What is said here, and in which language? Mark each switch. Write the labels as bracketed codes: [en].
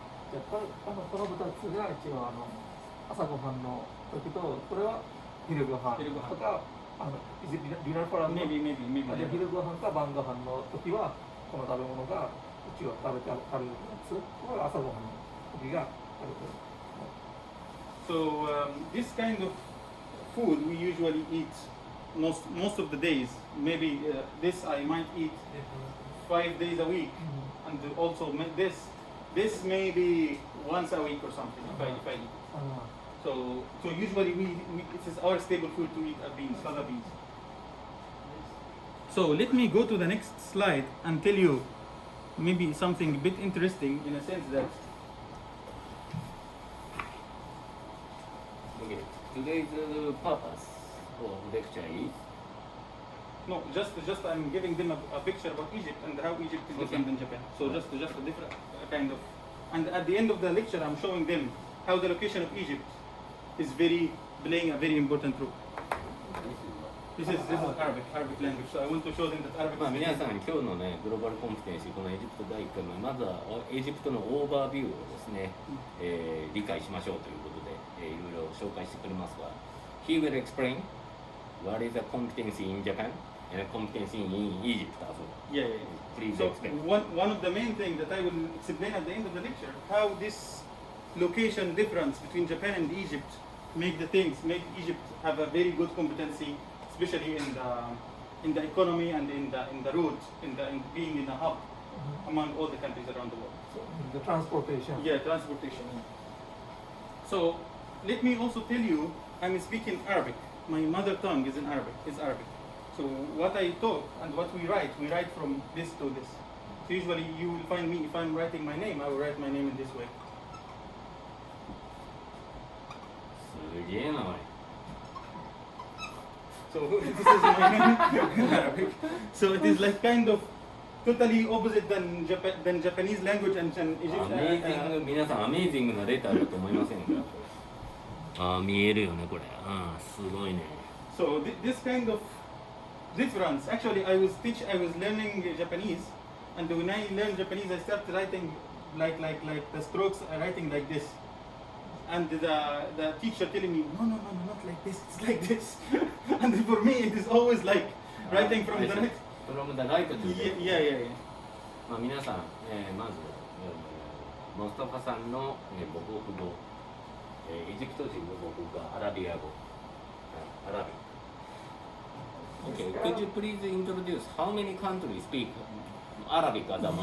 [ja] じゃあこの2つが一応朝ごはんの時と、これは昼ごはん昼ご飯とか [en] is it dinner for us? Maybe. [ja] で昼ごはんか晩ごはんの時はこの食べ物が一応食べるやつ、これは朝ごはんの時が食べてる。 [en] So this kind of food we usually eat most of the days. Maybe this I might eat 5 days a week, and also this maybe once a week or something if I eat. So usually it is our staple food to eat beans, fava beans. So let me go to the next slide and tell you maybe something a bit interesting in a sense that Okay. Today's purpose of lecture is no, just I'm giving them a picture about Egypt and how Egypt is different than Japan. So just a different kind of, and at the end of the lecture I'm showing them how the location of Egypt is playing a very important role. This is Arabic language. So I want to show them that Arabic. [ja] まあ皆さん今日のねグローバルコンピテンシーこのエジプト第1回目まずはエジプトのオーバービューをですね、理解しましょうということで、いろいろ紹介してくれますが [en] He will explain what is a competency in Japan and a competency in Egypt as well. Yeah. Please So explain. one of the main things that I will explain at the end of the lecture how this location difference between Japan and Egypt make Egypt have a very good competency, especially in the economy and in the route, in being in a hub among all the countries around the world. So, the transportation. Yeah, transportation. So let me also tell you, I'm speaking Arabic. My mother tongue is Arabic. So what I talk and what we write from this to this. So usually you will find me, if I'm writing my name, I will write my name in this way. [ja] すげえなおい [en] So this is my name in Arabic. So it is like kind of totally opposite than Japanese language and ア Egyptian. [ja] メイジング皆さんアメイジングなレターだと思いませんか見えるよねこれすごいね [en] So this kind of difference, actually I was learning Japanese, and when I learned Japanese I started writing like the strokes writing like this, and the teacher telling me no not like this, it's like this. And for me it is always like writing from the right. From the right to the left. Yeah. [ja] まあ皆さん、まず、モスタファさんの、母国語、エジプト人の母国語アラビア語、アラビ [en] Okay, could you please introduce how many countries speak Arabic as a mother